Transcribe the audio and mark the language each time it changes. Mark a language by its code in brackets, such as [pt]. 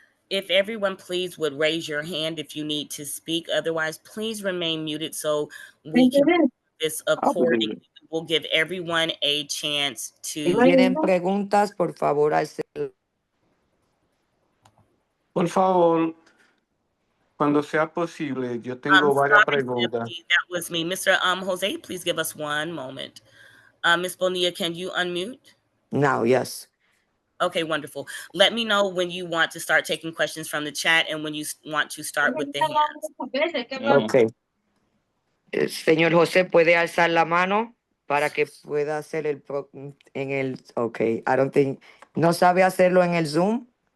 [en] If everyone please would raise your hand if you need to speak. Otherwise, please remain muted so we can do this accordingly. We'll give everyone a chance [es] Si [en] to. [es] tienen preguntas, por favor, Por favor, cuando sea posible, yo tengo [en] I'm [es] varias [en] sorry, [es] preguntas. [en] Simply, that was me. Mr. Jose, please give us one moment. Ms. Bonilla, can you unmute? Now, yes. Okay, wonderful. Let me know when you want to start taking questions from the chat and when you want to start with the hands. Okay. [es] Señor José, ¿puede alzar la mano para que pueda hacer en el... [en] Okay, I don't think... [es] ¿No sabe hacerlo en el Zoom?